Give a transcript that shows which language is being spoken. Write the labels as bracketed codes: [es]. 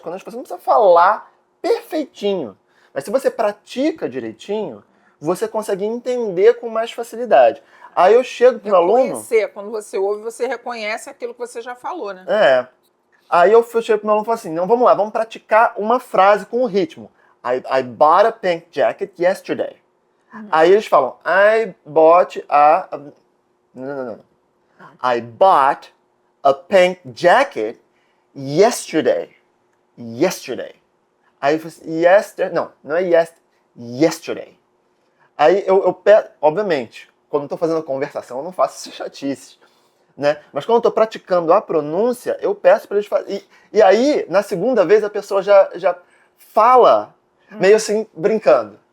[pt] Quando você não precisa falar perfeitinho, mas se você pratica direitinho, você consegue entender com mais facilidade. Aí eu chego pro aluno... Quando você ouve, você reconhece aquilo que você já falou, né? Aí eu chego pro meu aluno e falo assim, não, vamos lá, vamos praticar uma frase com o ritmo. [en] I bought a pink jacket yesterday. [pt] Aí eles falam, [en] I bought a... [pt] Não. [en] I bought a pink jacket yesterday. [pt] Aí eu falo assim, não é yesterday. Aí eu peço, obviamente, quando eu tô fazendo a conversação, eu não faço essas chatices, né? Mas quando eu tô praticando a pronúncia, eu peço para eles fazerem. E aí, na segunda vez, a pessoa já fala meio assim, brincando.